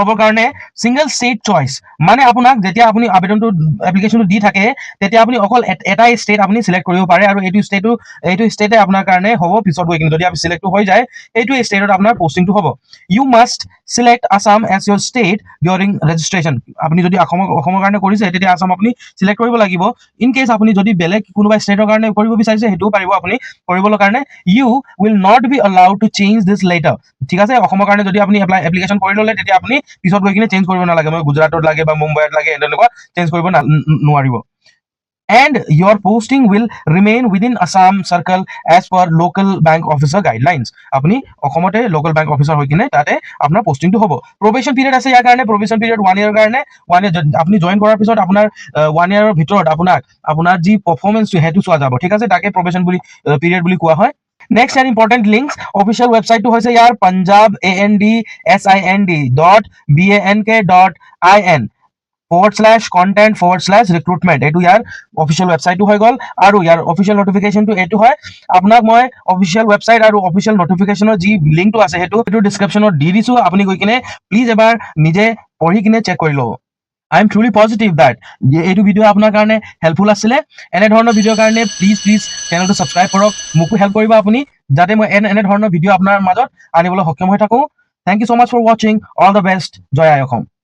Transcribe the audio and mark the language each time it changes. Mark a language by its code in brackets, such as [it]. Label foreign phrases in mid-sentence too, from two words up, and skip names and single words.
[as] জবৰ কাৰণে [en] single state choice, [as] মানে আপোনাক যেতিয়া আপুনি এপ্লিকেশ্যনটো দি থাকে তেতিয়া আপুনি অকল এটাই ষ্টেট আপুনি চিলেক্ট কৰিব পাৰে আৰু এইটো ষ্টেটে আপোনাৰ কাৰণে হ'ব। পিছত গৈ কিনে যদি আপুনি চিলেক্টটো হৈ যায় এইটো ষ্টেটত আপোনাৰ পষ্টিংটো হ'ব। [en] you must select Assam as your state during registration. [as] আপুনি যদি অসমৰ কাৰণে কৰিছে তেতিয়া আছাম আপুনি চিলেক্ট কৰিব লাগিব। [en] in case [as] আপুনি যদি বেলেগ কোনোবা ষ্টেটৰ কাৰণে কৰিব বিচাৰিছে সেইটোও পাৰিব আপুনি কৰিবলৈ কাৰণে। [en] you will not be allowed to change this later. [as] ঠিক আছে। অসমৰ কাৰণে যদি আপুনি এপ্লিকেশ্যন কৰি ল'লে তেতিয়া আপুনি পিছত গৈ কিনে চেঞ্জ কৰিব নালাগে। মই গুজৰাটত লাগে বা মুম্বাইত লাগে তেনেকুৱা চেঞ্জ কৰিব নোৱাৰিব। [en] And your posting will remain within Assam circle as per local bank officer guidelines. [as] আপুনি অসমতে [en] local bank officer [as] হৈ কিনে তাতে আপোনাৰ পষ্টিংটো হ'ব। [en] probation period [as] আছে ইয়াৰ কাৰণে। [en] probation period [as] 1 year কাৰণে। 1 year আপুনি জইন কৰাৰ পিছত আপোনাৰ 1 yearৰ ভিতৰত আপোনাৰ যি পাৰফৰ্মেঞ্চটো সেইটো চোৱা যাব। ঠিক আছে। তাকে [en] probation period [as] বুলি কোৱা হয়। নেক্সট ইয়াৰ [en] important links. official website [as] হৈছে ইয়াৰ punjabandsind.bank.in। /content/recruitment এইটো ইয়াৰ [en] official website [as] হৈ গ'ল আৰু ইয়াৰ [en] official notification [as] এইটো হয় আপোনাক মই [en] official website [as] আৰু [en] official notification [as] যি লিংকটো আছে সেইটো ডিছক্ৰিপশ্যনত দি দিছোঁ আপুনি গৈ কিনে প্লিজ এবাৰ নিজে পঢ়ি কিনে চেক কৰি ল'ব [en] I am truly positive that [as] এইটো ভিডিঅ' আপোনাৰ কাৰণে হেল্পফুল আছিলে এনেধৰণৰ ভিডিঅ'ৰ কাৰণে প্লিজ চেনেলটো ছাবস্ক্ৰাইব কৰক মোকো হেল্প কৰিব আপুনি যাতে মই এনেধৰণৰ ভিডিঅ' আপোনাৰ মাজত আনিবলৈ সক্ষম হৈ থাকোঁ [en] thank you so much for watching all the best [as] জয় আই অসম